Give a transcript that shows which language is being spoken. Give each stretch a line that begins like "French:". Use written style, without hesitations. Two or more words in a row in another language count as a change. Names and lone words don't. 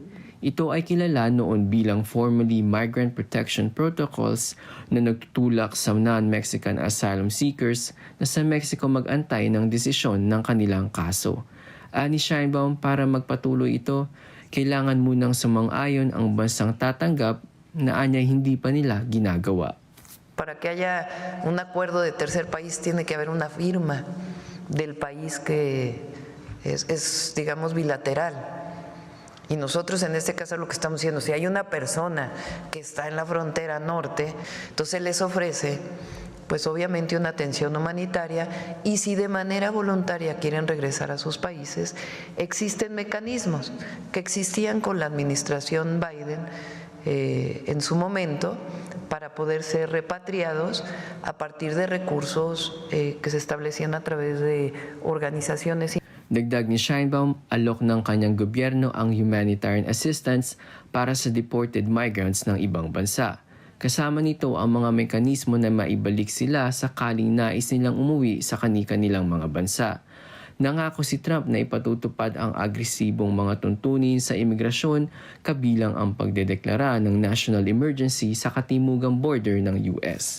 Filipino: Ito ay kilala noon bilang formally Migrant Protection Protocols na nagtutulak sa
English: non-Mexican asylum seekers
Filipino: na sa Mexico mag-antay ng desisyon ng kanilang kaso. Ani Sheinbaum, para magpatuloy ito, kailangan munang sumang-ayon ang bansang tatanggap na anya hindi pa nila ginagawa.
Spanish: Para que haya un acuerdo de tercer país tiene que haber una firma del país que es digamos bilateral. Y nosotros en este caso lo que estamos diciendo, si hay una persona que está en la frontera norte, entonces les ofrece pues obviamente una atención humanitaria y si de manera voluntaria quieren regresar a sus países, existen mecanismos que existían con la administración Biden en su momento para poder ser repatriados a partir de recursos que se establecían a través de organizaciones.
Filipino: Dagdag ni Sheinbaum, alok ng kanyang gobyerno ang
English: humanitarian assistance
Filipino: para sa
English: deported migrants
Filipino: ng ibang bansa. Kasama nito ang mga mekanismo na maibalik sila sakaling nais nilang umuwi sa kani-kanilang mga bansa. Nangako si Trump na ipatutupad ang agresibong mga tuntunin sa imigrasyon kabilang ang pagdedeklara ng
English: national emergency
Filipino: sa katimugang border ng US.